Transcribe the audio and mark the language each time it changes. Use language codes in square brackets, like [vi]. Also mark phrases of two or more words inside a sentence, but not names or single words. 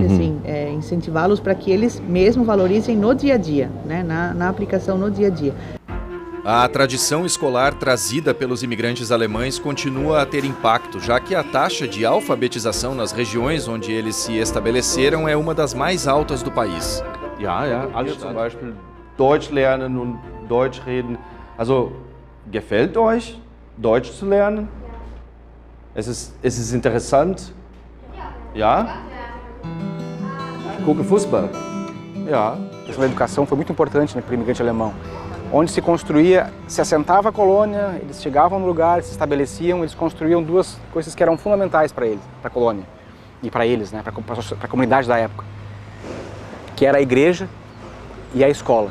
[pt] Assim, incentivá-los para que eles mesmo valorizem no dia a dia, né, na aplicação no dia a dia. A tradição escolar trazida pelos imigrantes alemães continua a ter impacto, já que a taxa de alfabetização nas regiões onde eles se estabeleceram é uma das mais altas do país. [de] Ja, alles zum Beispiel Deutsch lernen und Deutsch reden. Also, gefällt euch, Deutsch zu lernen? Es ist interessant? Ja? Ich gucke Fußball. Ja. [pt] A questão da educação foi muito importante, né, para o imigrante alemão. Onde se construía, se assentava a colônia, eles chegavam no lugar, se estabeleciam, eles construíam duas coisas que eram fundamentais para eles, para a colônia e para eles, né, para a comunidade da época, que era a igreja e a escola.